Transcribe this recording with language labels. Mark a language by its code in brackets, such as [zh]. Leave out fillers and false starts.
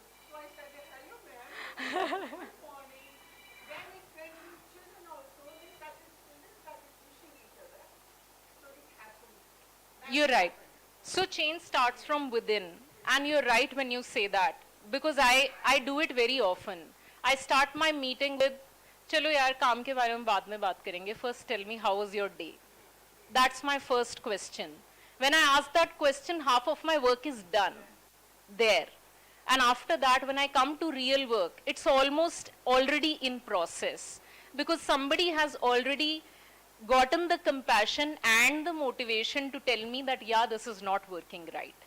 [en] So I started, hello, ma'am. Good morning. Then it went to children also. Children started wishing each other. So it happened. You're right. So change starts from within. And you're right when you say that. Because I do it very often. I start my meeting with, [hi] चलो यार काम के बारे में बाद में बात करेंगे. [en] First tell me how was your day. That's my first question. When I ask that question, half of my work is done there. And after that, when I come to real work, it's almost already in process. Because somebody has already gotten the compassion and the motivation to tell me that, yeah, this is not working right.